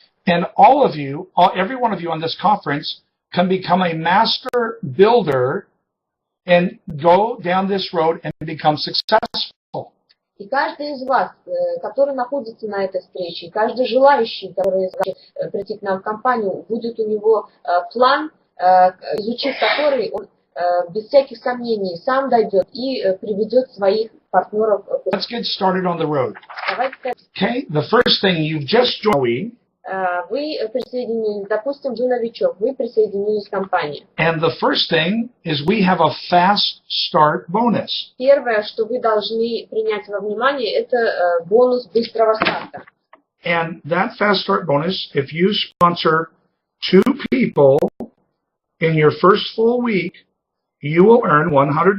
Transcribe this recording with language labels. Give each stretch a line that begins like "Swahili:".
English: And all of you, every one of you on this conference can become a master builder and go down this road and become successful.
Russian: И каждый из вас, который находится на этой встрече, каждый желающий, который захочет прийти к нам в компанию, будет у него план, изучив который он без всяких сомнений сам дойдет и приведет своих партнеров.
English: Let's get started on the road.
Russian: Давайте.
English: Okay, the first thing you've just joined.
Russian: Вы присоединились, допустим, вы новичок, вы присоединились к компании.
English: And the first thing is we have a fast start bonus.
Russian: Первое, что вы должны принять во внимание, это бонус быстрого старта.
English: And that fast start bonus, if you sponsor 2 people in your first full week, you will earn $100.